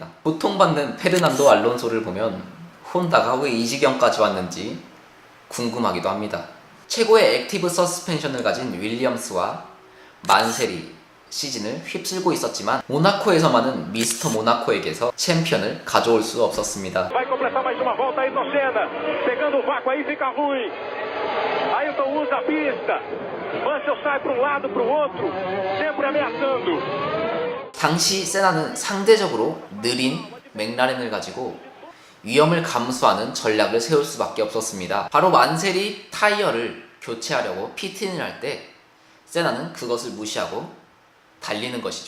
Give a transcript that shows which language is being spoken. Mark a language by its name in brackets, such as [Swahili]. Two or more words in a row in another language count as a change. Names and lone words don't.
[Korean] 고통받는 페르난도 알론소를 보면 혼다가 왜 이 지경까지 왔는지 궁금하기도 합니다. 최고의 액티브 서스펜션을 가진 윌리엄스와 만세리 시즌을 휩쓸고 있었지만 모나코에서만은 미스터 모나코에게서 챔피언을 가져올 수 없었습니다. [Portuguese] Vai completar mais uma volta aí, Senna. Pegando o vácuo aí fica ruim. Ailton usa a pista. Mansell sai para um lado, para o outro, sempre ameaçando. [Korean] 당시 세나는 상대적으로 느린 맥라렌을 가지고 위험을 감수하는 전략을 세울 수밖에 없었습니다. 바로 만세리 타이어를 교체하려고 피트인을 할 때 세나는 그것을 무시하고 달리는 것이죠.